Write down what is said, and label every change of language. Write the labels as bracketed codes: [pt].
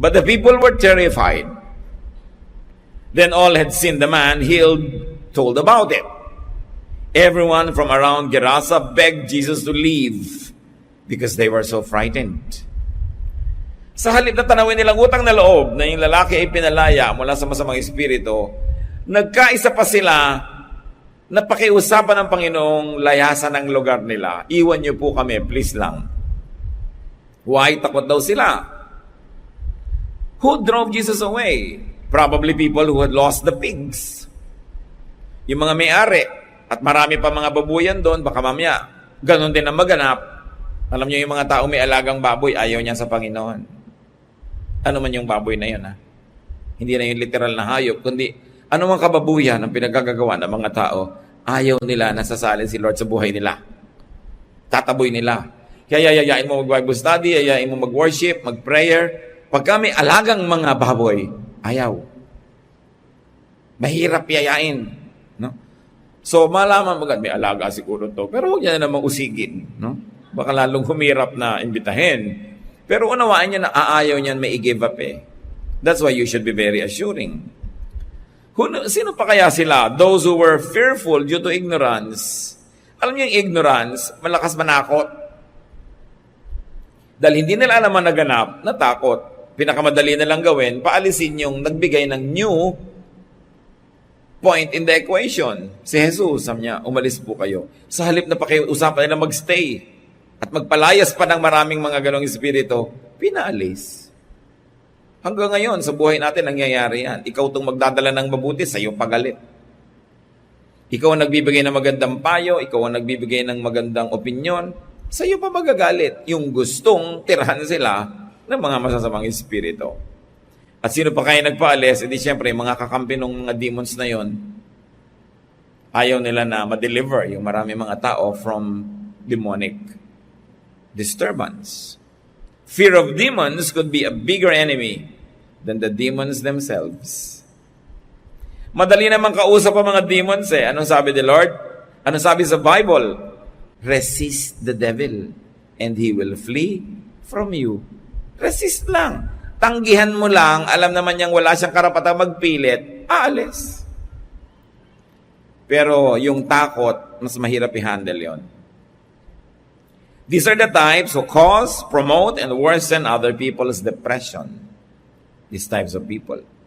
[en] But the people were terrified. Then all had seen the man healed, told about it. Everyone from around Gerasa begged Jesus to leave because they were so frightened. [tl] Sa halip na tanawin nilang utang na loob na yung lalaki ay pinalaya mula sa masamang espiritu, nagkaisa pa sila na pakiusapan ng Panginoong layasan ang lugar nila. Iwan niyo po kami, please lang. Why? Takot daw sila. [en] Who drove Jesus away? Probably people who had lost the pigs. [tl] Yung mga may-ari at marami pa mga babuyan doon, baka mamaya, ganon din ang maganap. Alam niyo yung mga tao may alagang baboy, ayaw niya sa Panginoon. Ano man yung baboy na yun, ha? Hindi na yung literal na hayop, kundi ano mang kababuyan ang pinagkagagawa ng mga tao, ayaw nila nasasalin si Lord sa buhay nila. Tataboy nila. Kaya yayain mo mag-Bible study, yayain mo mag-worship, mag-prayer. Pag kami alagang mga baboy, ayaw. Mahirap yayain. No? So, malaman mo, may alaga siguro to. Pero huwag niya na namang usigin. No? Baka lalong humirap na imbitahin. Pero unawaan niya na aayaw niyan may i-give up eh. [en] That's why you should be very assuring. [tl] Sino pa kaya sila? [en] Those who were fearful due to ignorance. [tl] Alam niyo yung ignorance, malakas manakot. Dahil hindi nila alam ang naganap, natakot. Pinakamadali na lang gawin, paalisin yung nagbigay ng [en] new point in the equation. [tl] Si Jesus, sabi niya, umalis po kayo. Sa halip na pakiusapan nila magstay at magpalayas pa ng maraming mga ganong espiritu, pinaalis. Hanggang ngayon, sa buhay natin, nangyayari yan. Ikaw itong magdadala ng mabuti, sa'yo pagalit. Ikaw ang nagbibigay ng magandang payo, ikaw ang nagbibigay ng magandang opinyon, sa'yo pa magagalit. Yung gustong tirahan sila ng mga masasamang espiritu. At sino pa kaya nagpaalis? Edi siyempre, mga kakampi ng mga demons na yon, ayaw nila na ma-deliver yung marami mga tao [en] from demonic disturbance. Fear of demons could be a bigger enemy than the demons themselves. [tl] Madali naman kausap ang mga demons eh. Anong sabi ni Lord? Anong sabi sa Bible? [en] Resist the devil and he will flee from you. Resist lang. [tl] Tanggihan mo lang, alam naman niyang wala siyang karapatang magpilit, aalis. Pero yung takot, mas mahirap i-handle yon. [en] These are the types who cause, promote, and worsen other people's depression. These types of people.